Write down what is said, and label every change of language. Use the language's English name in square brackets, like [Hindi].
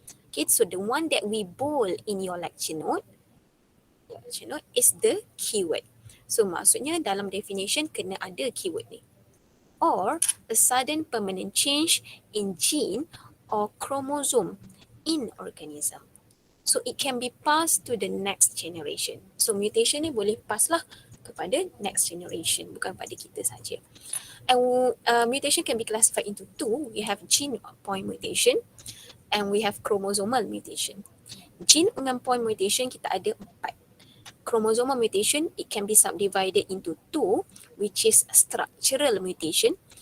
[English] Okay, so the one that we bold in your lecture note is the keyword. So [Malay] maksudnya dalam definition kena ada keyword ni. [English] Or a sudden permanent change in gene or chromosome in organism. So it can be passed to the next generation. [Malay] So mutation ni boleh pass lah kepada next generation, bukan pada kita saja. [English] And mutation can be classified into 2. We have gene point mutation and we have chromosomal mutation. [Malay] Gene dengan point mutation kita ada 4. [English] Chromosomal mutation, it can be subdivided into 2, which is structural mutation,